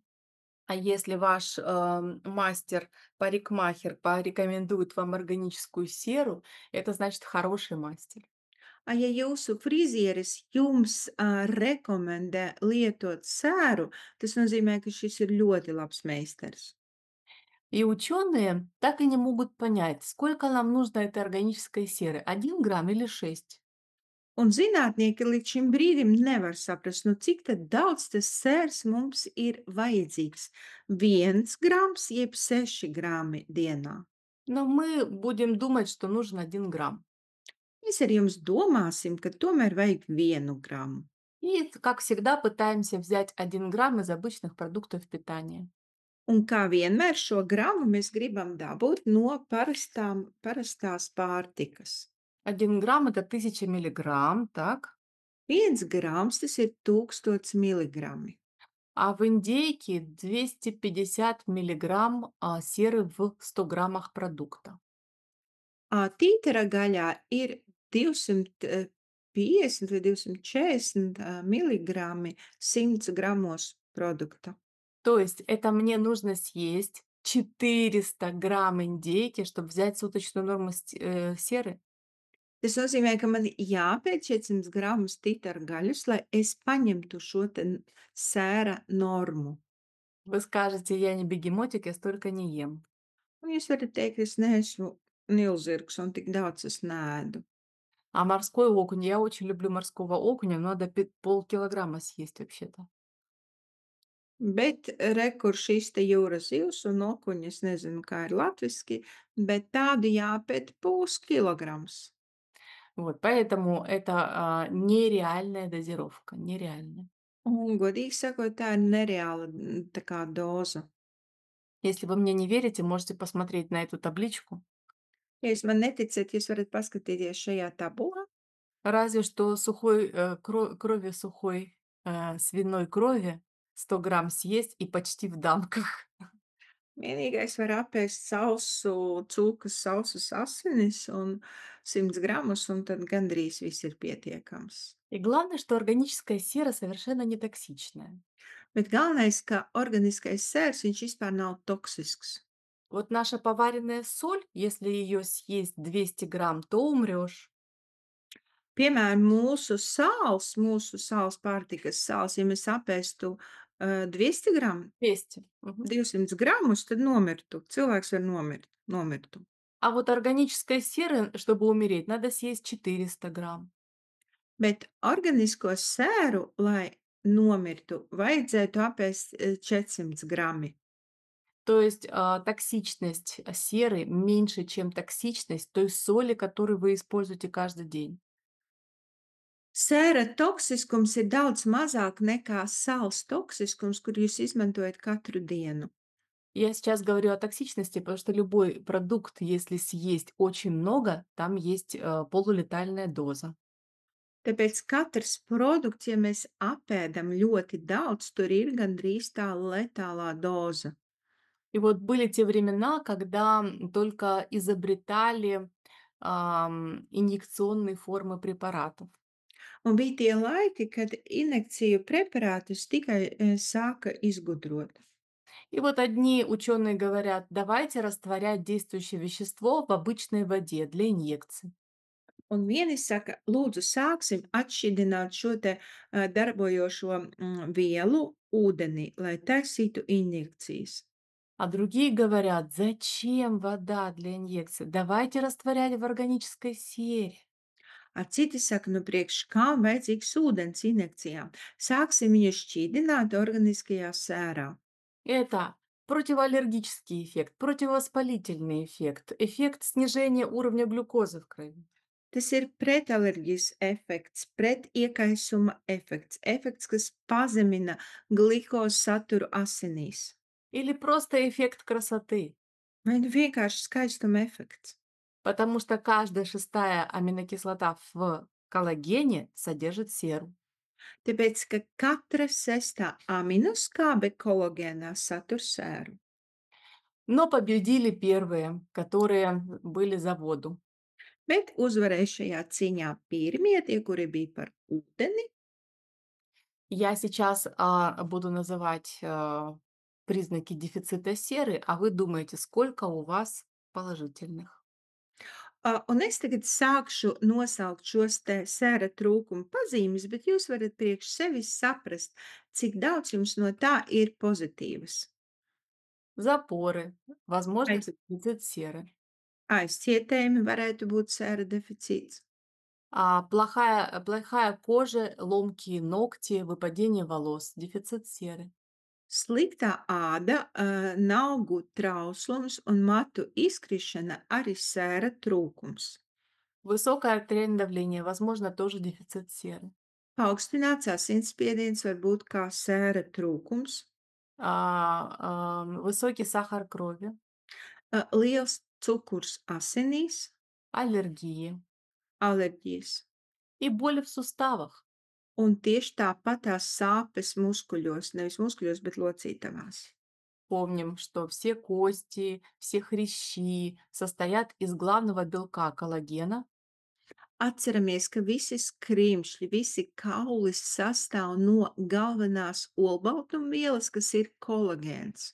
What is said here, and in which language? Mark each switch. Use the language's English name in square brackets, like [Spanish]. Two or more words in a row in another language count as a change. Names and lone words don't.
[Russian] А если ваш мастер, парикмахер порекомендует вам органическую серу, это значит хороший мастер. [Latvian] Ja jūsu frizieris jums rekomendē lietot sēru, tas nozīmē, ka šis ir ļoti labs meistars. [Russian] И ученые так и не могут понять, сколько нам нужно этой органической серы, 1 грамм или 6. [Latvian] Un zinātnieki līdz šim brīdim nevar saprast, nu cik tad daudz tas sērs mums ir vajadzīgs. 1 grams jeb 6 grami dienā. [Russian] Но мы будем думать, что нужен 1 грамм. [Latvian] Mēs ar jums domāsim, ka tomēr vajag 1 gramu. [Russian] И, как всегда, пытаемся взять 1 грамм из обычных продуктов питания. [Latvian] Un kā vienmēr šo gramu mēs gribam dabūt no parastās pārtikas. [Russian] 1 грамм– это 1000 миллиграмм, так? [Latvian] 1 grams tas ir 1000 mg. [Russian] А в индейке 250 миллиграмм серы в 100 граммах продукта. [Latvian] Tītara gaļā ir 250 vai 240 miligrami 100 gramos produkta. [Russian] То есть это мне нужно съесть 400 грамм индейки, чтобы взять суточную норму серы. [Latvian] Tas nozīmē, ka man jāpēc 400 gramus tītara gaļas, lai es paņemtu šo te sēra normu. [Russian] Вы скажете, я не бегемотик, я столько не ем. [Latvian] Un jūs varat teikt, es neesmu nilzirgs un tik daudz es neēdu. [Russian] А морской окунь, я очень люблю морского окуня, но надо полкилограмма съесть вообще-то. [Latvian] Bet re, kur šis te jūras zivs un okuņi, es nezinu, kā ir latviski, bet tādu jāpēt puskilograms. [Russian] Вот, поэтому это нереальная дозировка, нереальная. [Latvian] Un, godīgi sakot, tā ir nereāla tā kā doza. [Russian] Если вы мне не верите, можете посмотреть на эту табличку. [Latvian] Ja jūs man neticat, jūs varat paskatīties šajā tabulā. [Russian] Разве что сухой, крови сухой, свиной крови 100 грамм съесть и почти в дамках. [Latvian] Vienīgais var apēst sausu cūkas, sausas asinis un 100 gramus, un tad gandrīz viss ir pietiekams. [Russian] И главное, что органическая сера совершенно не токсичная. [Latvian] Bet galvenais, ka organiskais sērs, viņš vispār nav toksisks. [Russian] Вот наша поваренная соль, если ее съесть 200 грамм, то умрешь. [Latvian] Piemēram, mūsu sāls pārtikas sāls, ja mēs apēstu 200 gramu, [Russian] 200. Мгм. [Latvian] 200 gramus, tad nomirtu. Cilvēks var nomirtu. [Russian] А вот органической серы, чтобы умереть, надо съесть 400 грамм. [Latvian] Bet organisko sēru, lai nomirtu, vajadzētu apēst 400 grami. [Russian] То есть токсичность серы меньше, чем токсичность той соли, которую вы используете каждый день. [Latvian] Sēra toksiskums ir daudz mazāk nekā sāls toksiskums, kur jūs izmantojat katru dienu. [Russian] Я сейчас говорю о токсичности, потому что любой продукт, если съесть очень много, там есть полулетальная доза. [Latvian] Tāpēc katrs produkts, ja mēs apēdam ļoti daudz, tur ir gandrīz tā letālā doza. [Russian] И вот были те времена, когда только изобретали инъекционные формы препаратов. [Latvian] Un bija tie laiki, kad injekciju preparātus tikai sāka izgudrot. [Russian] И вот одни ученые говорят, давайте растворять действующее вещество в обычной воде для инъекций. [Latvian] Un vieni saka, lūdzu, sāksim atšķidināt šo te darbojošo vielu ūdenī, lai taisītu injekcijas. [Russian] А другие говорят, зачем вода для инъекций? Давайте растворять в органической сере. [Latvian] A citi saka, nu priekš kam vajadzīgs ūdens injekcijām? Sāksim viņu šķīdināt organiskajā sērā. [Russian] Это противоаллергический эффект, противовоспалительный эффект, эффект снижения уровня глюкозы в крови. [Latvian] Tas ir pretalerģijas efekts, pretiekaisuma efekts, efekts, kas pazemina glukozes saturu asinīs. [Russian] Или просто эффект красоты, [Latvian] Vai nu vienkārši skaistuma efekts? [Russian] потому что каждая шестая аминокислота в коллагене содержит серу. [Latvian] Tāpēc, ka katra sestā aminoskābe kolagēnā satur sēru. [Russian] Но победили первые, которые были за воду. [Latvian] Bet uzvarēja šajā cīņā pirmie, tie, kuri bija par ūdeni. [Russian] Я сейчас буду называть признаки дефицита серы, а вы думаете, сколько у вас положительных? [Latvian] Un es tagad sākšu nosaukt šos te sēra trūkuma pazīmes, bet jūs varat priekš sevis saprast, cik daudz jums no tā ir pozitīvas. [Russian] Запоры, возможно, [Latvian] Aiz, [Russian] дефицит серы. [Latvian] aizcietējumi varētu būt sēra deficīts. [Russian] Плохая кожа, ломкие ногти, выпадение волос, дефицит серы. [Latvian] Sliktā āda, naugu trauslums un matu izkrišana arī sēra trūkums. [Russian] Высокое артериальное давление, возможно, тоже дефицит серы. [Latvian] Paaugstināts asinsspiediens var būt kā sēra trūkums, [Russian] Высокий сахар крови, [Latvian] liels cukurs asinīs, [Russian] аллергии [Latvian] alerģijas. [Russian] и боли в суставах. [Latvian] Un tieši tāpat tās sāpes muskuļos, nevis muskuļos, bet locītavās. [Russian] Помним, что все кости, все хрящи состоят из главного белка коллагена. [Latvian] Atceramies, ka visi skrimšļi, visi kaulis sastāv no galvenās olbaltumvielas, kas ir kolagēns.